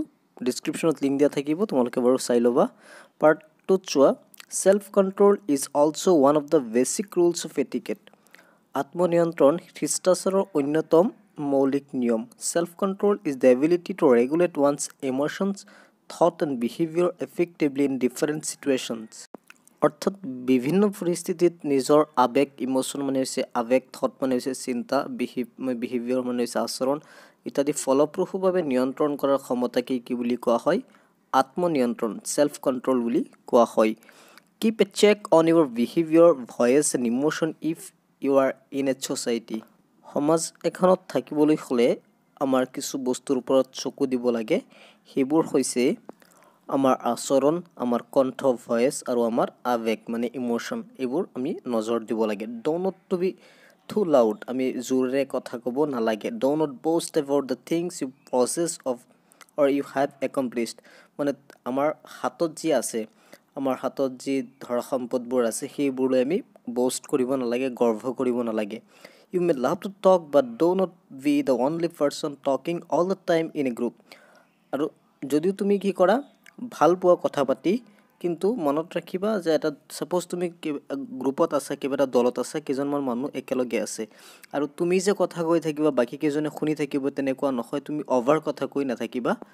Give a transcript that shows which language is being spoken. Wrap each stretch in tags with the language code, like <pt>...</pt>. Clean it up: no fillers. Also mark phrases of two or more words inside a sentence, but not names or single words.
<as>ডিছক্ৰিপশ্যনত লিংক দিয়া থাকিব, তোমালোকে বাৰু চাই ল'বা। পাৰ্ট 2ত চোৱা,</as> <en>self control is also one of the basic rules of etiquette.</en> <as>আত্মনিয়ন্ত্ৰণ শিষ্টাচাৰৰ অন্যতম মৌলিক নিয়ম।</as> <en>self control is the ability to regulate one's emotions, thought and behavior effectively in different situations।</en> <as>অৰ্থাৎ বিভিন্ন পৰিস্থিতিত নিজৰ আৱেগ, ইমোশ্যন মানে হৈছে আৱেগ, থট মানে হৈছে চিন্তা, বিহেভিয়ৰ মানে হৈছে আচৰণ ইত্যাদি ফলপ্ৰসূভাৱে নিয়ন্ত্ৰণ কৰাৰ ক্ষমতাকে কি বুলি কোৱা হয়? আত্মনিয়ন্ত্ৰণ,</as> <en>self control</en> <as>বুলি কোৱা হয়।</as> <en>keep a check on your behavior, voice and emotion if you are in a society.</en> <as>সমাজ এখনত থাকিবলৈ হ'লে আমাৰ কিছু বস্তুৰ ওপৰত চকু দিব লাগে। সেইবোৰ হৈছে আমাৰ আচৰণ, আমাৰ কণ্ঠ, ভয়েচ আৰু আমাৰ আৱেগ মানে ইমোশ্যন। এইবোৰ আমি নজৰ দিব লাগে।</as> <en>don't not to be too loud,</en> <as>আমি জোৰেৰে কথা ক'ব নালাগে।</as> <en>don't not boast about the things you possess of or you have accomplished.</en> <as>মানে আমাৰ হাতত যি আছে, আমাৰ হাতত যি ধৰা সম্পদবোৰ আছে, সেইবোৰলৈ আমি বষ্ট কৰিব নালাগে, গৰ্ব কৰিব নালাগে।</as> <en>You may love to talk but do not be the only person talking all the time in a group।</en> <as>আৰু যদিও তুমি কি কৰা, ভাল পোৱা কথা পাতি, কিন্তু মনত ৰাখিবা যে এটা ছাপ'জ তুমি গ্ৰুপত আছা, কিবা এটা দলত আছা, কেইজনমান মানুহ একেলগে আছে, আৰু তুমি যে কথা কৈ থাকিবা বাকীকেইজনে শুনি থাকিব তেনেকুৱা নহয়। তুমি অভাৰ কথা কৈ নাথাকিবা।</as>